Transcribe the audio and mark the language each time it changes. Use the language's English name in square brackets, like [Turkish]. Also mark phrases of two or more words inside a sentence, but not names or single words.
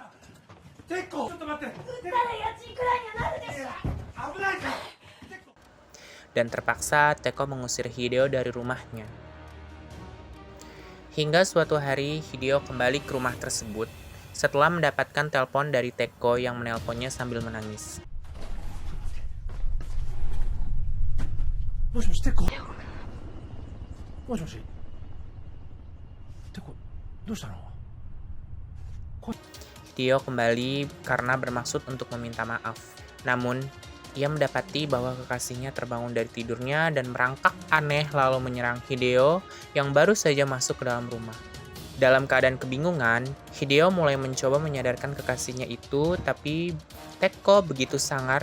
[Indonesian] Dan terpaksa Teko mengusir Hideo dari rumahnya. Hingga suatu hari Hideo kembali ke rumah tersebut setelah mendapatkan telepon dari Teko yang menelponnya sambil menangis. [Japanese] もしもし、テコ。もしもし。テコ、どうしたの？ [Indonesian] Hideo kembali karena bermaksud untuk meminta maaf. Namun, ia mendapati bahwa kekasihnya terbangun dari tidurnya dan merangkak aneh lalu menyerang Hideo yang baru saja masuk ke dalam rumah. Dalam keadaan kebingungan, Hideo mulai mencoba menyadarkan kekasihnya itu, tapi Teko begitu sangar.